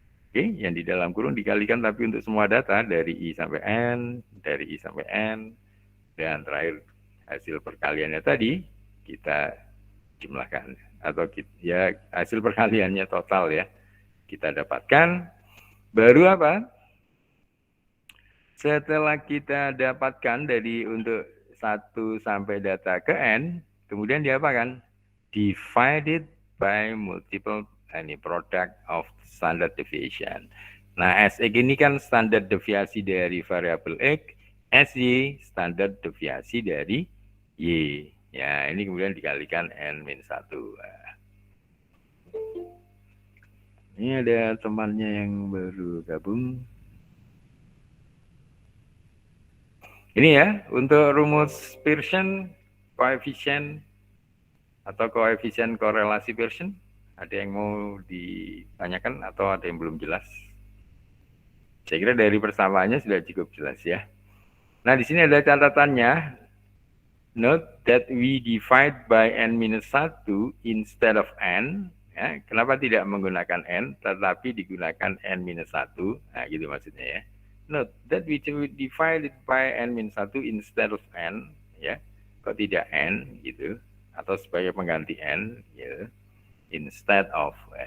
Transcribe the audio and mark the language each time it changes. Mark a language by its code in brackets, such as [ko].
[id] Oke, yang di dalam kurung dikalikan tapi untuk semua data dari I sampai N, dari I sampai N, dan terakhir hasil perkaliannya tadi kita jumlahkan atau ya hasil perkaliannya total ya kita dapatkan. Baru apa? Setelah kita dapatkan dari untuk 1 sampai data ke N, kemudian diapakan? [en] Divided by multiple product of standard deviation. [id] Nah, SX ini kan standar deviasi dari variabel X, SY standar deviasi dari Y. Ya, ini kemudian dikalikan N-1. Ini ada temannya yang baru gabung. Ini ya, untuk rumus Pearson, koefisien atau koefisien korelasi Pearson. Ada yang mau ditanyakan atau ada yang belum jelas? Saya kira dari persamaannya sudah cukup jelas ya. Nah, di sini ada catatannya. [en] Note that we divide by N-1 instead of N. [id] Ya, kenapa tidak menggunakan n, tetapi digunakan n-1? Nah, gitu maksudnya ya. [en] Note that we divide it by n-1 instead of n, ya. [id] Kok tidak n, gitu. Atau sebagai pengganti n, gitu. [en] Instead of.